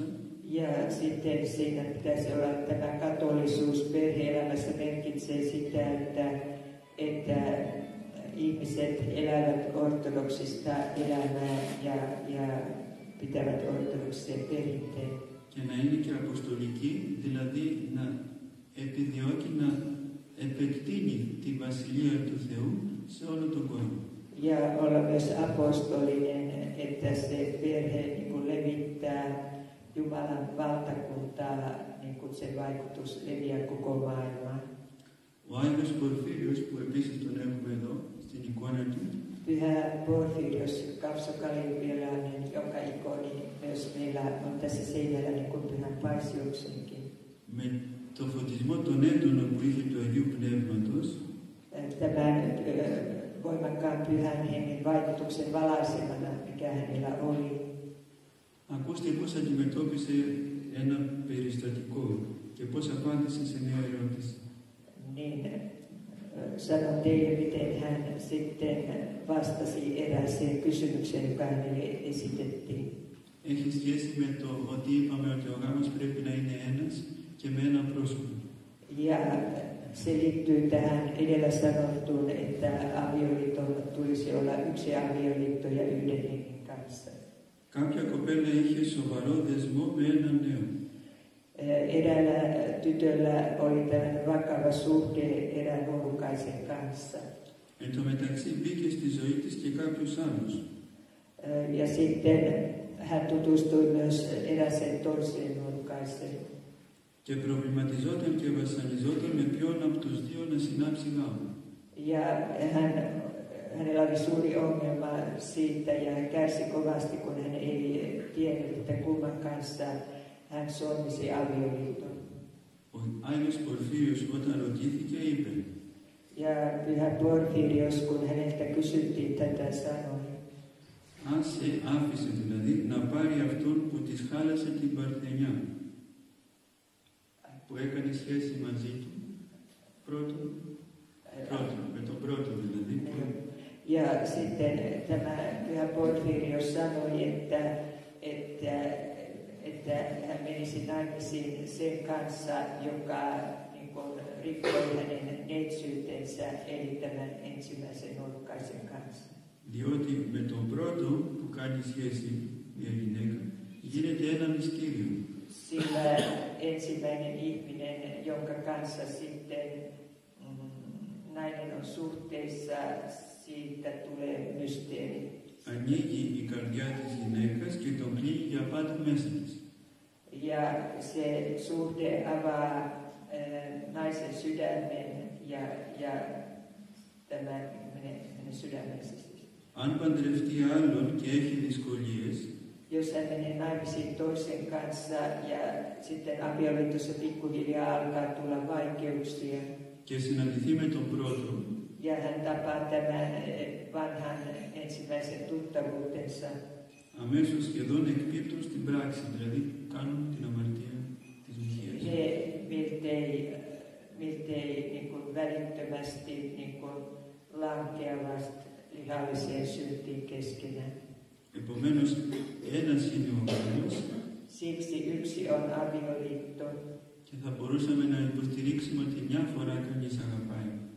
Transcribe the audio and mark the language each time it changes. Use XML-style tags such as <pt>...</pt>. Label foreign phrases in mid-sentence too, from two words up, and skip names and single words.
<fi>Ja sitten siinä pitäisi olla tämä katolisuus perhe-elämässä merkitsee sitä, että ihmiset elävät ortodoksista elämää ja pitävät ortodoksisia perinteitä.</fi> <el>Και να είναι και αποστολική, δηλαδή να επιδιώκει να επεκτείνει τη Βασιλεία του Θεού σε όλο τον κόσμο.</el> <fi>Ja olla myös apostolinen, että se perhe niin kuin levittää Jumalan valtakuntaa, niin kuin se vaikutus leviää koko maailmaan.</fi> <el>Ο Άγιος Πορφύριος, που επίσης τον έχουμε εδώ στην εικόνα του,</el> <fi>Pyhä Porfirios, kapsokalivialainen, jonka ikoni myös meillä on tässä seinällä, niin kuin Pyhän Paisiuksenkin.</fi> <el>με το φωτισμό των έντονων που είχε του Αγίου Πνεύματος,</el> <fi>Tämän voimakkaan pyhän hengen vaikutuksen valaisemana, mikä hänellä oli.</fi> <el>ακούστε πώς αντιμετώπισε ένα περιστατικό και πώς απάντησε σε μια ερώτηση.</el> <fi>Niin sanon teille, miten hän sitten vastasi erääseen kysymykseen, joka hänelle esitettiin.</fi> <el>Έχει σχέση με το ότι είπαμε ότι ο γάμος πρέπει να είναι ένας και με ένα πρόσωπο.</el> <fi>Ja se liittyy tähän edellä sanottuun, että avioliiton tulisi olla yksi avioliitto ja yhden hengen kanssa.</fi> <el>Κάποια κοπέλα είχε σοβαρό δεσμό με έναν νέο.</el> <fi>Eräällä tytöllä oli tällainen vakava suhde erään nuorukaisen kanssa.</fi> <el>Εν τω μεταξύ μπήκε στη ζωή της και κάποιος άλλος.</el> <fi>Ja sitten hän tutustui myös erääseen toiseen nuorukaiseen.</fi> <el>Και προβληματιζόταν και βασανιζόταν με ποιον από τους δύο να συνάψει γάμο.</el> <fi>Ja hänellä oli suuri ongelma siitä ja hän kärsi kovasti, kun hän ei tiennyt, että kumman kanssa hän solmisi avioliiton.</fi> <el>Ο Άγιος Πορφύριος όταν ρωτήθηκε είπε</el> <fi>Ja Pyhä Porfirios, kun häneltä kysyttiin tätä, sanoi,</fi> <el>άσε, άφησε δηλαδή να πάρει αυτόν που της χάλασε την παρθενιά, που έκανε σχέση μαζί του, με τον πρώτο δηλαδή.</el> <fi>Ja sitten tämä Pyhä Porfirios sanoi, että hän menisi naimisiin sen kanssa, joka niin kuin, rikkoi hänen neitsyytensä, eli tämän ensimmäisen nuorukaisen kanssa.</fi> <el>Διότι με τον πρώτο που κάνει σχέση μια γυναίκα γίνεται ένα μυστήριο.</el> <fi>Sillä ensimmäinen ihminen, jonka kanssa sitten nainen on suhteissa, siitä tulee mysteeri.</fi> <el>Ανοίγει η καρδιά της γυναίκας και τον κλείνει για πάντα μέσα της.</el> <fi>Ja se suhde avaa naisen sydämen ja tämä menee sydämensä.</fi> <el>Αν παντρευτεί άλλον και έχει δυσκολίες,</el> <fi>Jos hän menee naimisiin toisen kanssa ja sitten avioliitossa pikkuhiljaa alkaa tulla vaikeuksia</fi> <el>και συναντηθεί με τον πρώτο,</el> <fi>ja hän tapaa tämän vanhan ensimmäisen tuttavuutensa,</fi> <el>αμέσως σχεδόν εκπίπτουν στην πράξη, δηλαδή κάνουν την αμαρτία της μοιχείας.</el> <fi>he miltei niin kuin välittömästi niin kuin lankeavat lihalliseen syntiin keskenään.</fi> <el>Επομένως, ένας είναι ο γάμος</el> <fi>Siksi yksi on avioliitto.</fi> <el>και θα μπορούσαμε να υποστηρίξουμε ότι μια φορά κανείς αγαπάει.</el>